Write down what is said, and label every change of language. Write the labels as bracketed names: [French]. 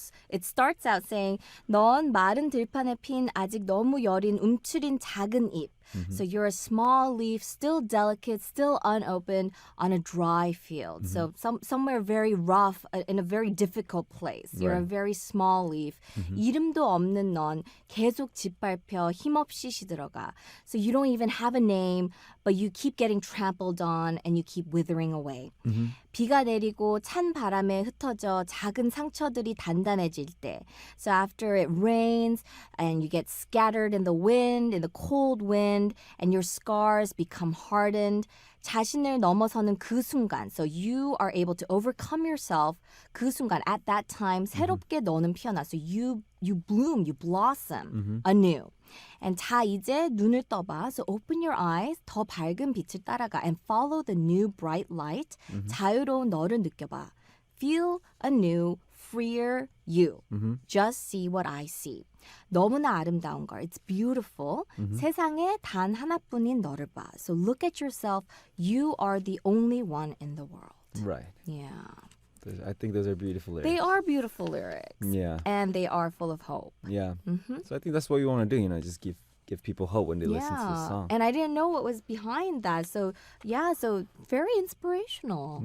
[English] It starts out saying, [Korean] 넌 마른 들판에 핀 아직 너무 여린 움츠린 작은 잎. [English] So you're a small leaf, still delicate, still unopened on a dry field. So somewhere very rough, in a very difficult place. You're a Right. very small leaf. [Korean] 이름도 없는 넌 계속 짓밟혀 힘없이 시들어가. [English] So you don't even have a name, but you keep getting trampled on and you keep withering away. [Korean] 비가 내리고 찬 바람에 흩어져 작은 상처들이 단단해질 때. [English] So after it rains and you get scattered in the wind, in the cold wind, and your scars become hardened, [Korean] 자신을 넘어서는 그 순간. [English] So you are able to overcome yourself. [Korean] 그 순간, [English] at that time, [Korean] 새롭게 너는 피어나. [English] So you bloom, you blossom anew. [Korean] And 자 이제 눈을 떠봐. [English] So open your eyes. [Korean] 더 밝은 빛을 따라가 [English] and follow the new bright light. [Korean] 자유로운 너를 느껴봐. [English] Feel a new, freer you. Just see what I see. [Korean] 너무나 아름다운 걸. [English] It's beautiful. [Korean] 세상에 단 하나뿐인 너를 봐. [English] So look at yourself. You are the only one in the world. Right. Yeah. I think those are beautiful lyrics. They are beautiful lyrics. Yeah. And they are full of hope. Yeah. So I think that's what we want to do, just give people hope when they listen to the song. And I didn't know what was behind that. So, so very inspirational.